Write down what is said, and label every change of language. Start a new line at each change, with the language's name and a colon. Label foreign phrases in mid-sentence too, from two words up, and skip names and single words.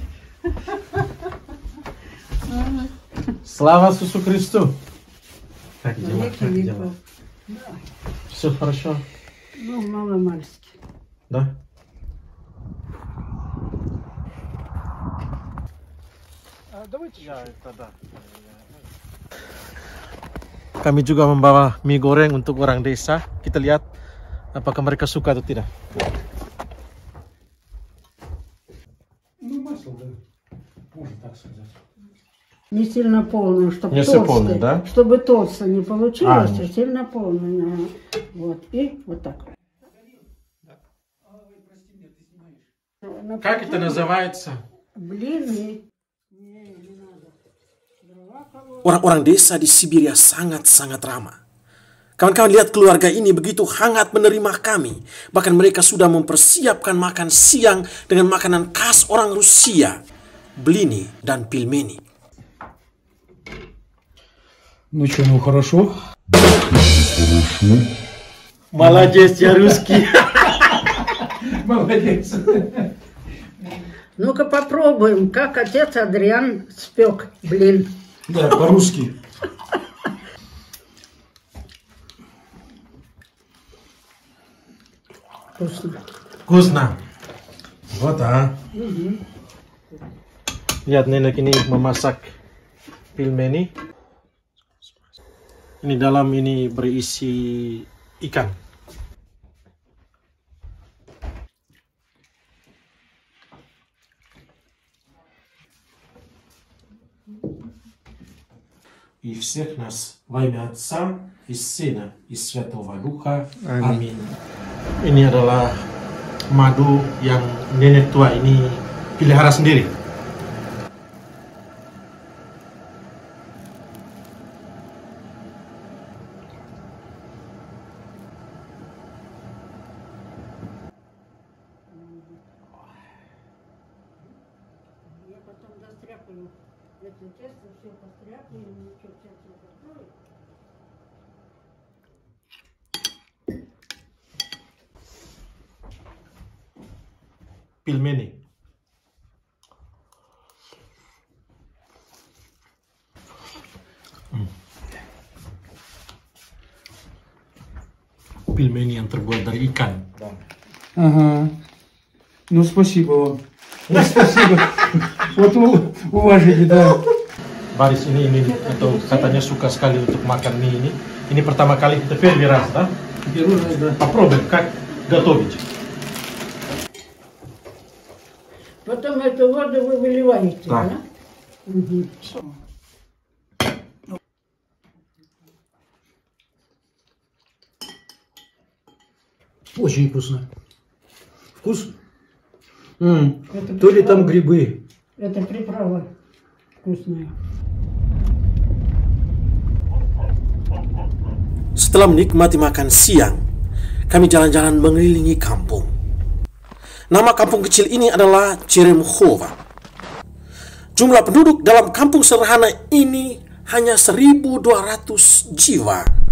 Russian: Слава Иисусу Христу! Как дела? Как дела? Все хорошо? Ну, мало-мальски. Да? Давайте я тогда.
Indonesian: Kami juga membawa mie goreng untuk orang desa. Kita lihat apakah mereka suka atau tidak.
Russian: Не сильно полную, чтобы Не толстая, полную, да? чтобы толстая не получилось, А, сильно полную. Вот, и вот так. Как это называется? Блины.
Indonesian: Orang-orang desa di Siberia sangat-sangat ramah. Kawan-kawan, lihat keluarga ini begitu hangat menerima kami. Bahkan mereka sudah mempersiapkan makan siang dengan makanan khas orang Rusia, blini dan pilmeni.
Russian: Ну что, ну хорошо? Молодец, я русский. Молодец. Ну-ка попробуем, как отец Адриан спек блин. Да, по-русски. Вкусно. Вкусно. Вот,
Indonesian: Lihat nenek ini memasak pilmeni. Ini dalam ini berisi ikan.
Russian: И всех нас во имя Отца и Сына и Святого Духа.
Indonesian: Amin. Ini adalah madu yang nenek tua ini pelihara sendiri.
Russian: Я потом застряпаю это тесто, все постряпаю, ничего, сейчас я закрою.
Indonesian: Pilmeni. Pilmeni yang terbuat dari ikan.
Russian: Ага. Ну спасибо вам. Ну, спасибо. Вот уважите, да.
Indonesian: Baris ini atau katanya suka sekali untuk makan mie ini. Ini pertama kali kita
Russian: первый раз, да? Первый раз, да. Попробуем, как готовить. Потом эту воду вы выливаете, Да. да? Мгм. Очень вкусно. Вкус? Это То ли там приправа. грибы. Это приправа вкусная.
Indonesian: Setelah menikmati makan siang, kami jalan-jalan mengelilingi kampung. Nama kampung kecil ini adalah Cheremchova. Jumlah penduduk dalam kampung sederhana ini hanya 1.200 jiwa.